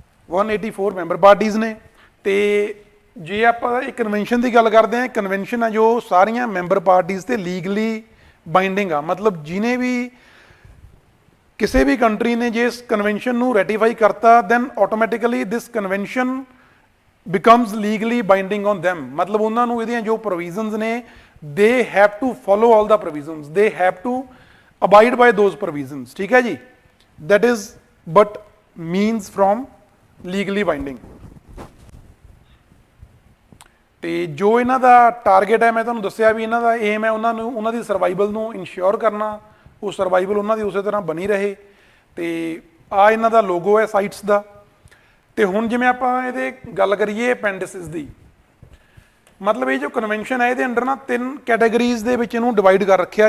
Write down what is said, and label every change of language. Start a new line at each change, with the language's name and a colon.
Punjabi: 184 member parties ਨੇ। ਤੇ ਜੇ ਆਪਾਂ ਇਹ ਕਨਵੈਨਸ਼ਨ ਦੀ ਗੱਲ ਕਰਦੇ ਹਾਂ, ਕਨਵੈਨਸ਼ਨ ਆ ਜੋ ਸਾਰੀਆਂ ਮੈਂਬਰ ਪਾਰਟੀਜ਼ ਤੇ ਲੀਗਲੀ ਬਾਈਂਡਿੰਗ ਆ, ਮਤਲਬ ਜਿਹਨੇ ਵੀ ਕਿਸੇ ਵੀ ਕੰਟਰੀ ਨੇ ਜੇ ਇਸ ਕਨਵੈਨਸ਼ਨ ਨੂੰ ਰੈਟੀਫਾਈ ਕਰਤਾ
English: then automatically this convention becomes legally binding on them,
Punjabi: ਮਤਲਬ ਉਹਨਾਂ ਨੂੰ ਇਹਦੀਆਂ ਜੋ ਪ੍ਰੋਵੀਜ਼ਨਸ ਨੇ
English: they have to follow all the provisions, they have to abide by those provisions,
Punjabi: ਠੀਕ ਹੈ ਜੀ।
English: that is but means from legally binding।
Punjabi: ਤੇ ਜੋ ਇਹਨਾਂ ਦਾ ਟਾਰਗੇਟ ਹੈ, ਮੈਂ ਤੁਹਾਨੂੰ ਦੱਸਿਆ ਵੀ ਇਹਨਾਂ ਦਾ ਏਮ ਹੈ ਉਹਨਾਂ ਦੀ ਸਰਵਾਈਵਲ ਨੂੰ ਇਨਸ਼ੋਰ ਕਰਨਾ, ਉਹ ਸਰਵਾਈਵਲ ਉਹਨਾਂ ਦੀ ਉਸੇ ਤਰ੍ਹਾਂ ਬਣੀ ਰਹੇ। ਤੇ ਆ ਇਹਨਾਂ ਦਾ ਲੋਗੋ ਹੈ ਸਾਈਟਸ ਦਾ। ਤੇ ਹੁਣ ਜਿਵੇਂ ਆਪਾਂ ਇਹਦੇ ਗੱਲ ਕਰੀਏ ਅਪੈਂਡਿਸਿਸ ਦੀ, ਮਤਲਬ ਇਹ ਜੋ ਕਨਵੈਨਸ਼ਨ ਹੈ ਇਹਦੇ ਅੰਡਰ ਨਾ 3 ਕੈਟਾਗਰੀਜ਼ ਦੇ ਵਿੱਚ ਇਹਨੂੰ ਡਿਵਾਈਡ ਕਰ ਰੱਖਿਆ।